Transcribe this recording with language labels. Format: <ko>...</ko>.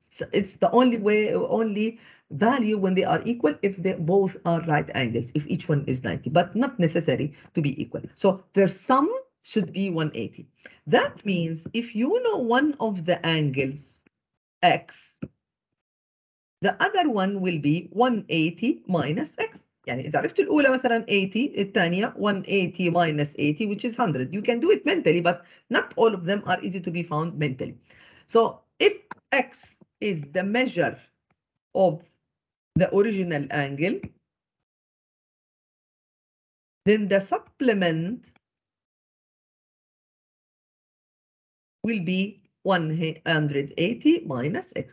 <en>So it's the only value when they are equal if they both are right angles, if each one is 90, but not necessary to be equal. So their sum should be 180. That means if you know one of the angles, X, the other one will be 180 minus X.</en> <ar>يعني إذا عرفت الأولى مثلا 80 الثانية 180</ar> <en>minus 80 which is 100. You can do it mentally but not all of them are easy to be found mentally. So if X is the measure of the original angle, then the supplement will be 180 minus X.</en>